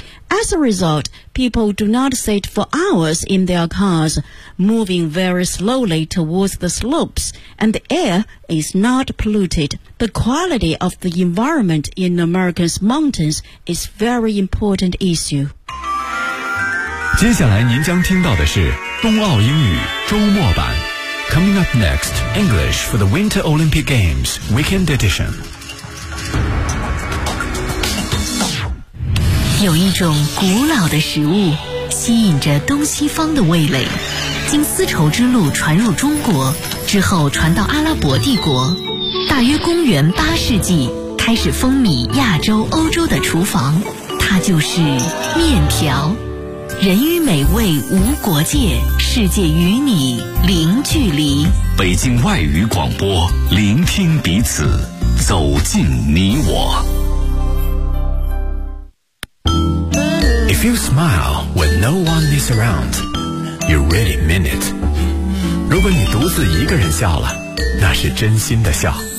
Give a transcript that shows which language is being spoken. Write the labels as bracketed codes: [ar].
[en] As a result, people do not sit for hours in their cars, moving very slowly towards the slopes, and the air is not polluted. The quality of the environment in America's mountains is a very important issue. [zh] 接下来您将听到的是冬奥英语周末版。 [en] Coming up next, English for the Winter Olympic Games Weekend Edition. [zh] 有一种古老的食物吸引着东西方的味蕾，经丝绸之路传入中国之后传到阿拉伯帝国，大约公元8世纪开始风靡亚洲欧洲的厨房，它就是面条。人与美味无国界，世界与你零距离。北京外语广播，聆听彼此，走进你我。 [en] If you smile when no one is around, you really mean it. [zh] 如果你独自一个人笑了，那是真心的笑。